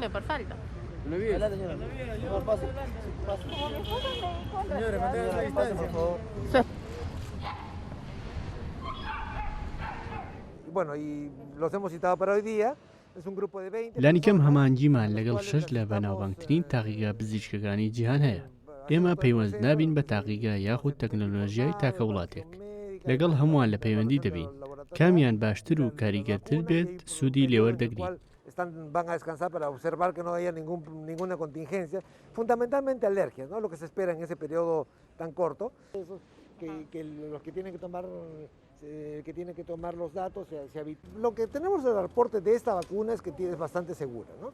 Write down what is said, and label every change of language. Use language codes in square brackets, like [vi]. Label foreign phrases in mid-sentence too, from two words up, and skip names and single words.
[ckb] لانیکەم هەمانگیمان لەگەڵ 6 لە بەناوبانگترین تاقیگا پزیشکەکانی جیهان هەیە. ئێمە پەیوەند نابین بە تاقیگا یاخود تەکنۆلۆژیای تاکە وڵاتێک. لەگەڵ هەمووان لە پەیوەندی دەبین. کامیان باشتر و کاریگەرتر بێت سوودی لێوەردەگرین. [es] Van a descansar para observar que no haya ninguna contingencia, fundamentalmente alergias, ¿no? Lo que se espera en ese periodo tan corto, que los que tienen que tomar los datos se habitúen. Lo que tenemos del reporte de esta vacuna es que es bastante segura, ¿no?